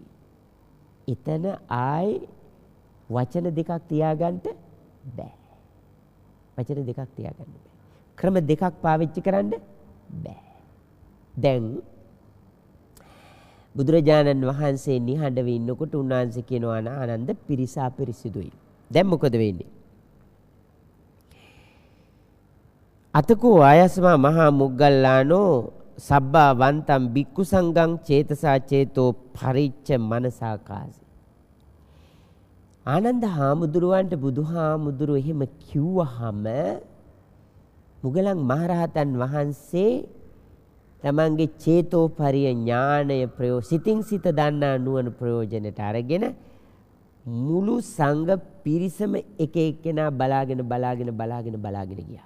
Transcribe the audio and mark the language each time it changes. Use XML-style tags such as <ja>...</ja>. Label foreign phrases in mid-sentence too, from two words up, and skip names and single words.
<si>එතන ආයි වචන දෙකක් තියාගන්න බෑ. ක්‍රම දෙකක් පාවිච්චි කරන්න බෑ. දැන් බුදුරජාණන් වහන්සේ නිහඬව ඉන්නකොට උන්වහන්සේ කියනවා ආනන්ද පිරිස අපිරිසිදුයි. දැන් මොකද වෙන්නේ?</si> <pi>අතකෝ ආයස්මා මහා මුග්ගල්ලානෝ සබ්බා වන්තම් බික්කු සංඝං චේතසා චේතෝ පරිච්ඡ මනසාකාසි.</pi> <si>ආනන්ද හාමුදුරුවන්ට බුදුහාමුදුරුවෝ එහෙම කිව්වහම මුගලන් මහරහතන් වහන්සේ තමන්ගේ චේතෝපරිය ඥාණය සිතින් සිත දන්නා නුවණ ප්‍රයෝජනට අරගෙන මුළු සංඝ පිරිසම එක එක්කෙනා බලාගෙන ගියා.</si>